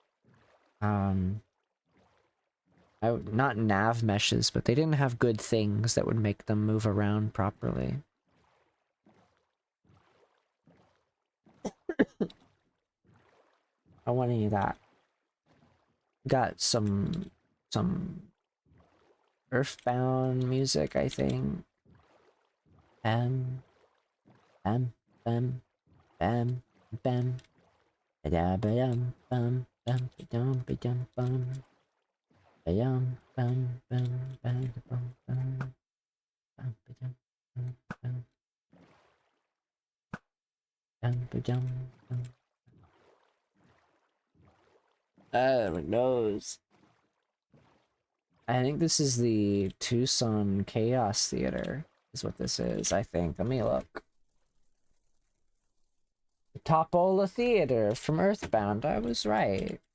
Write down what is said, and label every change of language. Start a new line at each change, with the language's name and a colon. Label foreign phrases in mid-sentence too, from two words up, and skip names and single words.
English: not nav meshes, but they didn't have good things that would make them move around properly. I want any of that. Got some Earthbound music, I think. Bam, bam, bam, bam, bam. Ba-da ba-dum, bum, bum, ba-dum, ba-dum, bum. Ba-yum, bum, bum, ba-da-bum, bum. Bum, ba-dum, bum, bum. My nose. I think this is the Tucson Chaos Theater, is what this is, I think. Let me look. The Topola Theater from Earthbound, I was right.